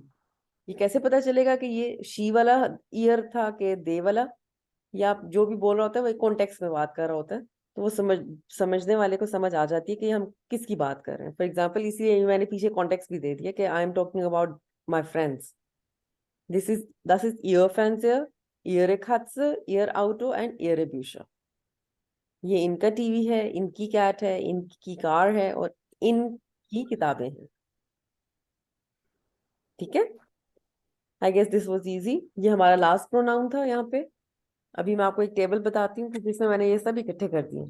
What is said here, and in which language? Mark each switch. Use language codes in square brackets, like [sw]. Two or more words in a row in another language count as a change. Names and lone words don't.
[hi] ये कैसे पता चलेगा कि ये शी वाला ईयर था कि दे वाला, या आप जो भी बोल रहा होता है वो एक कॉन्टेक्स्ट में बात कर रहा होता है, तो वो समझने वाले को समझ आ जाती है कि हम किसकी बात कर रहे हैं। [en] for example [hi] इसलिए मैंने पीछे कॉन्टेक्स्ट भी दे दिया कि [en] I am talking about my friends, this is [de] ihr Fernseher, ihre Katze, ihr Auto and ihre Bücher। [hi] ये इनका टीवी है, इनकी कैट है, इनकी कार है और इनकी किताबें हैं। ठीक है, [en] I guess this was easy. [hi] ये हमारा [en] last pronoun [hi] था यहाँ पे। अभी मैं आपको एक टेबल बताती हूँ जिसमें मैंने ये सब इकट्ठे कर दिए।